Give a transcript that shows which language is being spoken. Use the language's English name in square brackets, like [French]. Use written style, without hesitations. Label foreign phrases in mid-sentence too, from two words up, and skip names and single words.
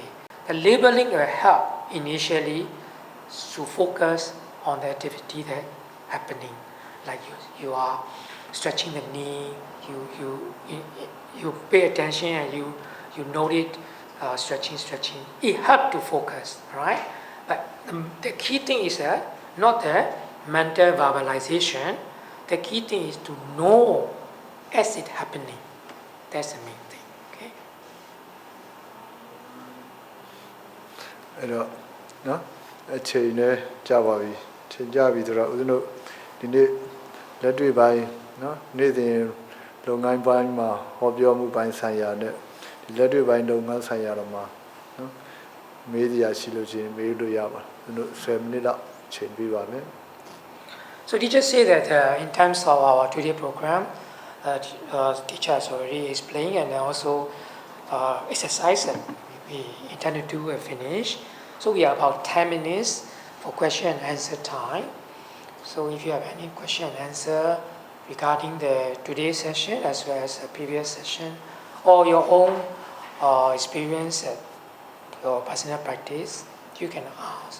[English] The labeling will help initially to focus on the activity that happening, like you are stretching the knee, you pay attention and you note it, stretching. It helps to focus, right? But the key thing is not the mental verbalization. The key thing is to know as it happening. That's the main thing. Okay. [Burmese] အဲ့တော့နော်အချိန်နဲ့ကြာပါပြီချိန်ကြပြီဆိုတော့ဦးဇင်းတို့ဒီနေ့လက်တွေ့ပိုင်းနော်နေ့စဉ်လုပ်ငန်းပိုင်းမှာဟောပြောမှုပိုင်းဆိုင်ရာနဲ့ဒီလက်တွေ့ပိုင်းလုပ်ငန်းဆိုင်ရာတော့မှာနော်မေးစရာရှိလို့ချင်းမေးလို့ရပါဦးဇင်းတို့10မိနစ်လောက်ချိန်ပေးပါမယ် [English] So teacher say that in terms of our today program, teacher has already explained and also exercise that we intend to do and finish. So we have about 10 minutes for question and answer time. So if you have any question and answer regarding the today's session as well as the previous session or your own experience at your personal practice, you can ask.